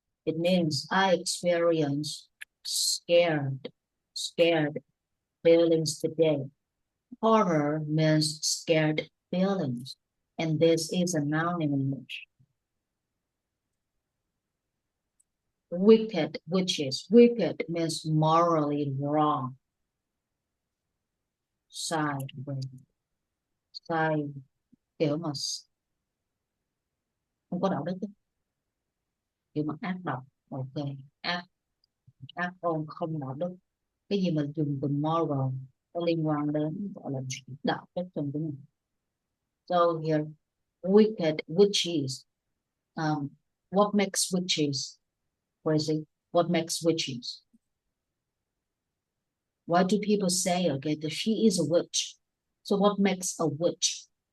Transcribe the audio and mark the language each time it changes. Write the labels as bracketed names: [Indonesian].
[English] It means I experience scared feelings today. Horror means scared feelings, and this is a noun in English. Wicked, which is wicked, means morally wrong. [Vietnamese] Sai, sai, kiểu mà không có đạo đức, kiểu mà ác độc. Ok, ác, ác ôn, không đạo đức. Cái gì mà dùng từ moral có liên quan đến gọi là đạo đức trong tiếng Anh. [English] So here, wicked witches. What makes witches crazy? What makes witches? Why do people say, okay, that she is a witch? So what makes a witch?